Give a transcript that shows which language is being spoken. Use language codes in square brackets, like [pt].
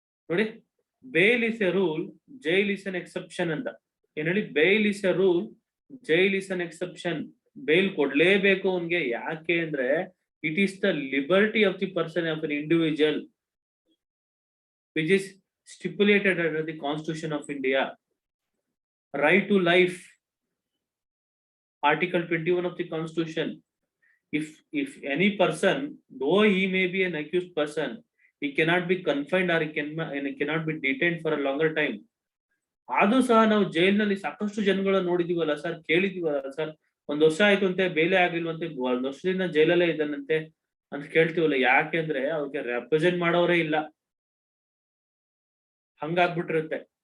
[en] ನೋಡಿ, bail is a rule, jail is an exception [kn] ಅಂತ ಏನ್ ಹೇಳಿ. [en] Bail is a rule, jail is an exception. [kn] Bale ಕೊಡ್ಲೇಬೇಕು ಅವನ್ಗೆ. ಯಾಕೆ ಅಂದ್ರೆ [en] It is the liberty of the person of an individual which is stipulated under the Constitution of India. Right to life, Article 21 of the Constitution. If any person, though he may be an accused person, he cannot be confined or he cannot be detained for a longer time. [kn] ಆದ್ರೂ ಸಹ ನಾವು ಜೈಲಿನಲ್ಲಿ ಸಾಕಷ್ಟು ಜನಗಳನ್ನ ನೋಡಿದೀವಲ್ಲ sir, ಕೇಳಿದೀವಲ್ಲ sir, 1 ವರ್ಷ ಆಯ್ತು ಅಂತೆ ಬೇಲೆ ಆಗಿಲ್ವಂತೆ, 1 ವರ್ಷದಿಂದ ಜೈಲಲ್ಲೇ ಇದ್ದಾನಂತೆ, ಅಂತ ಕೇಳ್ತೀವಲ್ಲ, ಯಾಕೆಂದ್ರೆ ಅವ್ರಿಗೆ ರೆಪ್ರೆಸೆಂಟ್ ಮಾಡೋರೇ ಇಲ್ಲ, ಹಂಗಾಗ್ಬಿಟ್ಟಿರುತ್ತೆ.